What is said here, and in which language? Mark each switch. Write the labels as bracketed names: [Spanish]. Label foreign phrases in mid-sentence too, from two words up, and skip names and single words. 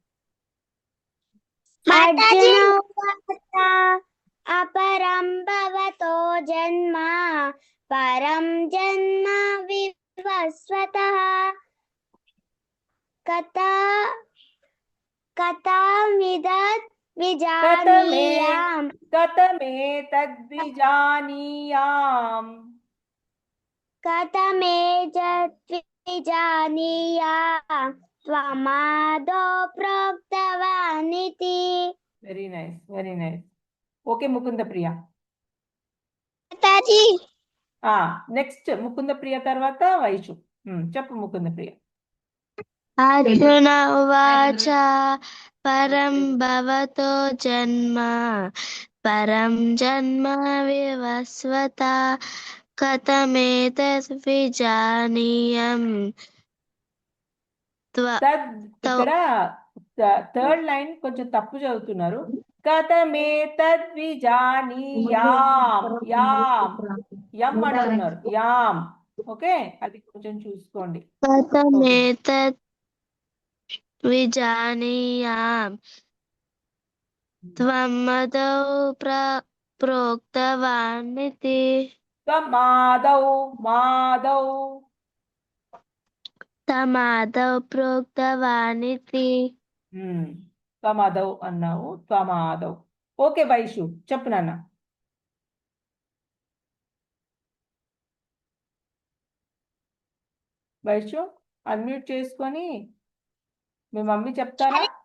[Sanskrit] अर्जुन उवाच अपरं भवतो जन्म परं जन्म विवस्वतः कथमिदद्विजानीयाम् कथमेतद्विजानीयाम् कथमेतद्विजानीयाम् त्वमादौ प्रोक्तवानिति [English] very nice okay [Telugu] ముకుంద ప్రియ [Hindi] माताजी [Telugu] నెక్స్ట్ ముకుంద ప్రియ తర్వాత వైషు చెప్పు ముకుంద ప్రియ [Sanskrit] अर्जुन उवाच परं भवतो जन्म परं जन्म विवस्वता कथमेतद्विजानीयम् [Telugu] ఇక్కడ [English] third line [Telugu] కొంచెం తప్పు చదువుతున్నారు కథమేతద్విజానీయాం యం అంటున్నారు యాం ఓకే అది కొంచెం చూసుకోండి [Sanskrit] कथमेतद्विजानीयां त्वमादौ प्रोक्तवानिति तमादौ प्रोक्तवानिति [Telugu] త్వమాదౌ అన్నావు త్వమాదౌ ఓకే వైషు చెప్పు నాన్న వైషు అన్మ్యూట్ చేసుకొని మీ మమ్మీ చెప్తారా?